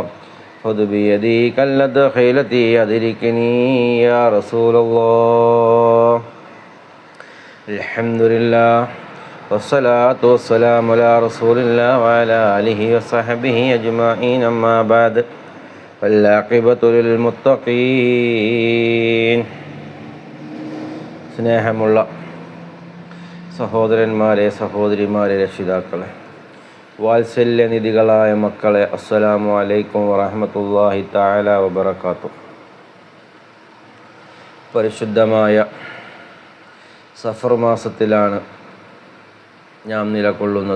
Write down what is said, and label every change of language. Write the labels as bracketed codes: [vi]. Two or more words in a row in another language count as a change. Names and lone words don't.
[ar] خذ بيدي كلة خيلتي أدركني يا رسول الله. الحمد لله والصلاة والسلام على رسول الله وعلى آله وصحبه أجمعين. أما بعد والعاقبة للمتقين. [ml] സ്നേഹമുള്ള സഹോദരന്മാരെ, സഹോദരിമാരെ, രക്ഷിതാക്കളെ, വാത്സല്യനിധികളായ മക്കളെ, [ar] السلام عليكم ورحمة الله تعالى وبركاته. [ml] പരിശുദ്ധമായ സഫർ മാസത്തിലാണ് നാം നിലകൊള്ളുന്നത്.